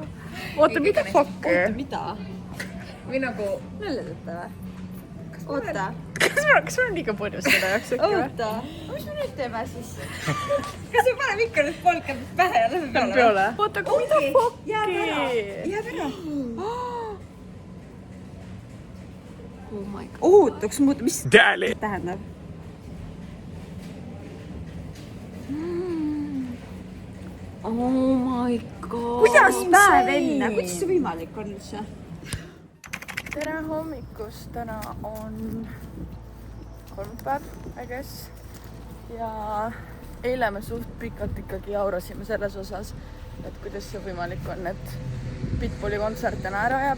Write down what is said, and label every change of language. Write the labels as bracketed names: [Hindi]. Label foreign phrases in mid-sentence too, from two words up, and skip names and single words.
[Estonian] Oota, mida fuck? mida? või nagu... nalja teete või? oota. Kas mul on liiga palju selle jaoks äkki või? oota. mis me nüüd teeme siis? kas me paneme ikka nüüd polkad pähe ja lähme peale? peole. Oota, aga mida fuck'i? jääb ära. [English] Oh my god. [Estonian] Ootaks muuta, mis tähendab? [English] Oh my god. [Estonian] kuidas päev enne? kuidas see võimalik on üldse? tere hommikust, täna on kolmapäev, [English] I guess. [Estonian] Ja eile me suht pikalt ikkagi jaurasime selles osas, et kuidas see võimalik on, et Pitbulli kontsert täna ära jääb.